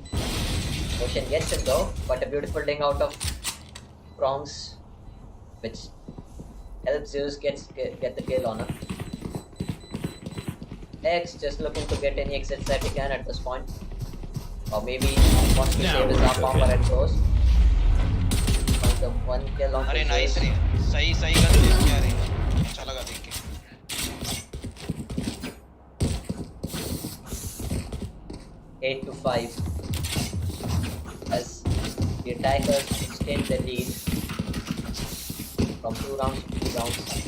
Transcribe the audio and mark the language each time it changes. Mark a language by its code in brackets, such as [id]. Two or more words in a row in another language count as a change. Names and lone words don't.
[en] Ocean gets him though, but a beautiful ding out of Prongs, which helps Zeus get the kill on him. X just looking to get any exits that he can at this point. Or maybe he wants to save his arm armor and close. Find the one kill on [hi] अरे [en] Zeus. [hi] नाइस रे सही सही गन देख के आ रही है अच्छा लगा देख के [en] 8-5 as the attackers extend the lead from 2 rounds to 3 rounds.